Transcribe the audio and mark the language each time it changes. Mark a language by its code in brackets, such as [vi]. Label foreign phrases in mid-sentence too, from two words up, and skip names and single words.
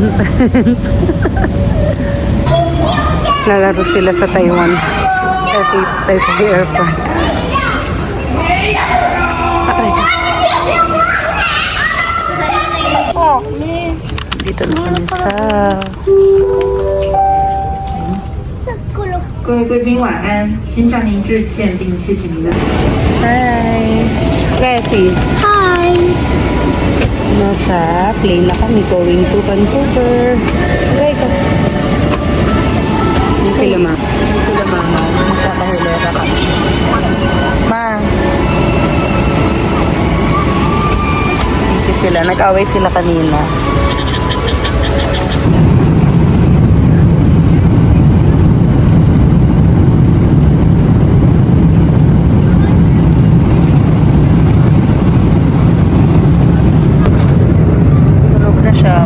[tl] Lalaro sila sa Taiwan. Taipei Airport. Dito na kami sa... [zh] 各位贵宾晚安，先向您致歉，并谢谢您的。 [en] Hi! Cassie. Hi. [tl] Nasa plane na kami [en] going to Vancouver. [tl] Okay ka. Yan sila ma. Yan sila mama. Magkakahulera kami. Ma. Kasi sila. Nag-away sila kanina. Tulog na siya.